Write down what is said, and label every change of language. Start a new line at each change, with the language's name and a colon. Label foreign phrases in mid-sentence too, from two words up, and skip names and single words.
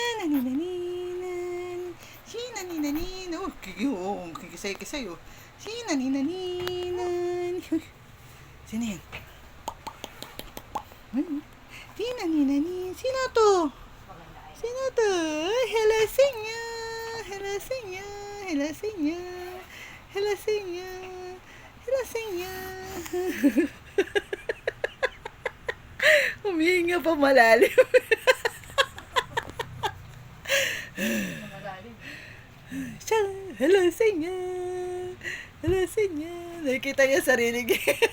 Filipino: Sinaninanan, sinaninanin. Oh, kikisay-kisay, oh. Sinaninanan. Sino yan? Sinaninanin. Sino to? Sino to? Hello, Sinya. Hello, Sinya. Hello, Sinya. Hello, Sinya. Hello, Sinya. Humihinga pa malalim. Hello, Sinya. Hello, Sinya. Nakikita niya sarili niya.